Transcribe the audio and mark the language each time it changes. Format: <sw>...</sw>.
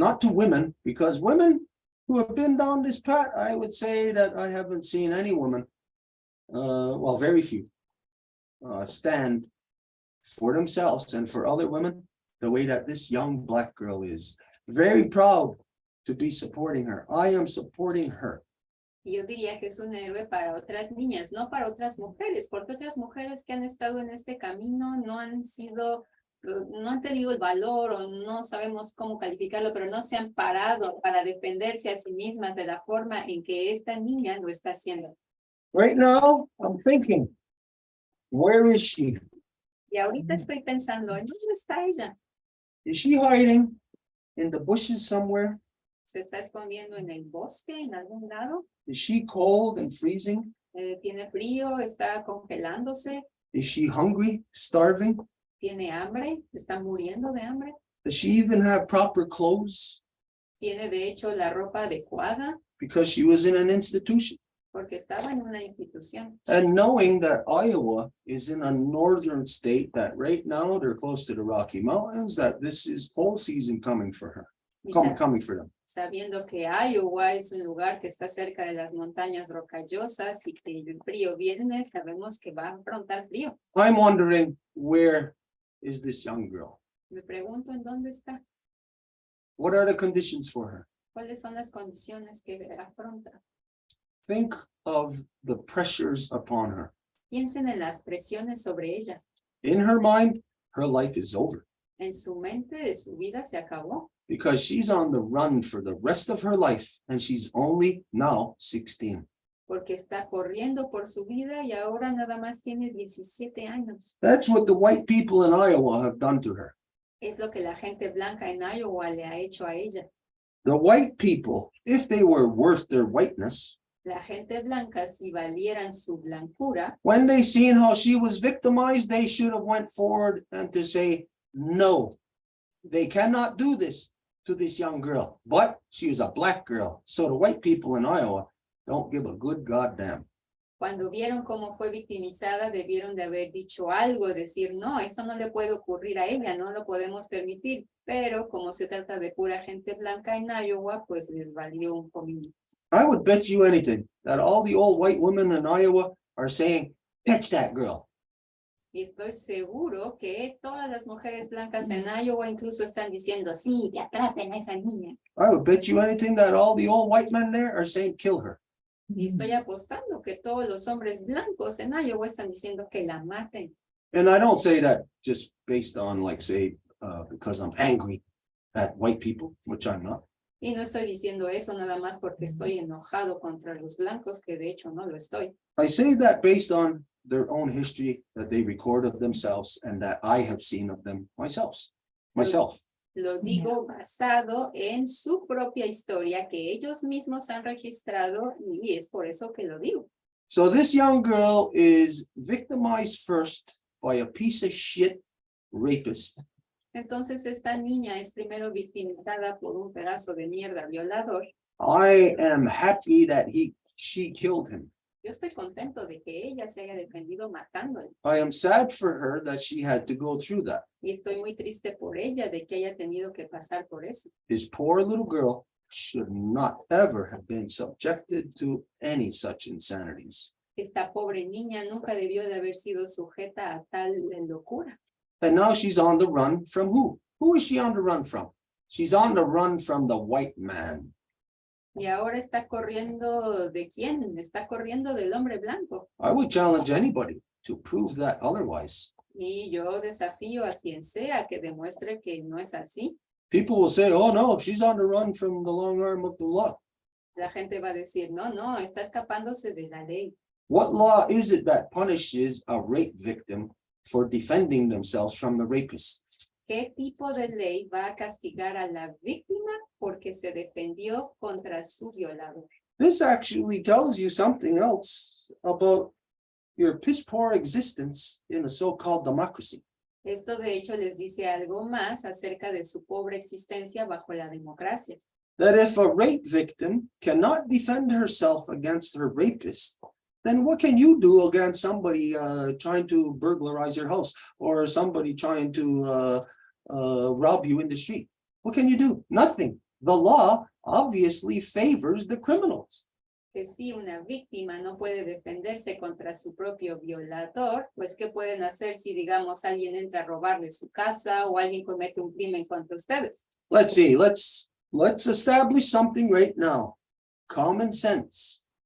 <en>not to women, because women who have been down this path, I would say that I haven't seen any woman, well, very few, stand for themselves and for other women the way that this young black girl is. Very proud to be supporting her. I am supporting her.</en> <es>Y yo diría que es un héroe para otras niñas, no para otras mujeres, porque otras mujeres que han estado en este camino no han sido, no han tenido el valor o no sabemos cómo calificarlo, pero no se han parado para defenderse a sí mismas de la forma en que esta niña lo está haciendo.</es> <en>Right now, I'm thinking, where is she?</en> <es>Y ahorita estoy pensando, ¿en dónde está ella?</es> <en>Is she hiding in the bushes somewhere?</en> <es>¿Se está escondiendo en el bosque, en algún lado?</es> <en>Is she cold and freezing?</en> <es>¿Tiene frío? ¿Está congelándose?</es> <en>Is she hungry, starving?</en> <es>¿Tiene hambre? ¿Está muriendo de hambre?</es> <en>Does she even have proper clothes?</en> <es>¿Tiene de hecho la ropa adecuada?</es> <en>Because she was in an institution.</en> <es>Porque estaba en una institución.</es> <en>And knowing that Iowa is in a northern state, that right now they're close to the Rocky Mountains, that this is whole season coming for her, coming for them.</en> <es>Sabiendo que Iowa es un lugar que está cerca de las montañas rocallosas y que el frío viene, sabemos que va a afrontar frío.</es> <en>I'm wondering, where is this young girl?</en> <es>Me pregunto en dónde está.</es> <en>What are the conditions for her?</en> <es>¿Cuáles son las condiciones que afronta?</es> <en>Think of the pressures upon her.</en> <es>Piensen en las presiones sobre ella.</es> <en>In her mind, her life is over</en> <es>En su mente, su vida se acabó.</es> <en>because she's on the run for the rest of her life and she's only now 16.</en> <es>Porque está corriendo por su vida y ahora nada más tiene 17 años.</es> <en>That's what the white people in Iowa have done to her.</en> <es>Es lo que la gente blanca en Iowa le ha hecho a ella.</es> <en>The white people, if they were worth their whiteness,</en> <es>La gente blanca, si valieran su blancura,</es> <en>when they seen how she was victimized, they should have went forward and to say, no, they cannot do this to this young girl. But she was a black girl. So the white people in Iowa don't give a good goddamn.</en> <es>cuando vieron cómo fue victimizada, debieron de haber dicho algo, decir, no, esto no le puede ocurrir a ella, no lo podemos permitir. Pero como se trata de pura gente blanca en Iowa, pues les valió un comino.</es> <en>I would bet you anything that all the old white women in Iowa are saying, catch that girl.</en> <es>Y estoy seguro que todas las mujeres blancas en Iowa incluso están diciendo, sí, que atrapen a esa niña.</es> <en>I would bet you anything that all the old white men there are saying, kill her.</en> <es>Y estoy apostando que todos los hombres blancos en Iowa están diciendo que la maten.</es> <en>And I don't say that just based on, like, say, because I'm angry at white people, which I'm not.</en> <es>Y no estoy diciendo eso nada más porque estoy enojado contra los blancos, que de hecho no lo estoy.</es> <en>I say that based on their own history that they record of themselves and that I have seen of them myself.</en> <es>Lo digo basado en su propia historia que ellos mismos han registrado y es por eso que lo digo.</es> <en>So this young girl is victimized first by a piece of shit rapist.</en> <es>Entonces esta niña es primero victimizada por un pedazo de mierda violador.</es> <en>I am happy that she killed him.</en> <es>Yo estoy contento de que ella se haya defendido matándole.</es> <en>I am sad for her that she had to go through that.</en> <es>Y estoy muy triste por ella de que haya tenido que pasar por eso.</es> <en>This poor little girl should not ever have been subjected to any such insanities.</en> <es>Esta pobre niña nunca debió de haber sido sujeta a tal locura.</es> <en>And now she's on the run from who? Who is she on the run from? She's on the run from the white man.</en> <es>Y ahora está corriendo ¿de quién? Está corriendo del hombre blanco.</es> <en>I would challenge anybody to prove that otherwise.</en> <es>Y yo desafío a quien sea que demuestre que no es así.</es> <en>People will say, oh no, she's on the run from the long arm of the law.</en> <es>La gente va a decir, no, no, está escapándose de la ley.</es> <en>What law is it that punishes a rape victim for defending themselves from the rapist?</en> <es>¿Qué tipo de ley va a castigar a la víctima porque se defendió contra su violador?</es> <en>This actually tells you something else about your piss poor existence in a so-called democracy.</en> <es>Esto de hecho les dice algo más acerca de su pobre existencia bajo la democracia.</es> <en>That if a rape victim cannot defend herself against her rapist, then what can you do against somebody trying to burglarize your house or somebody trying to rob you in the street? What can you do? Nothing. The law obviously favors the criminals.</en> <es>Que si una víctima no puede defenderse contra su propio violador, pues ¿qué pueden hacer si, digamos, alguien entra a robarle su casa o alguien comete un crimen contra ustedes?</es> <en>Let's see. Let's establish something right now. Common sense.</en>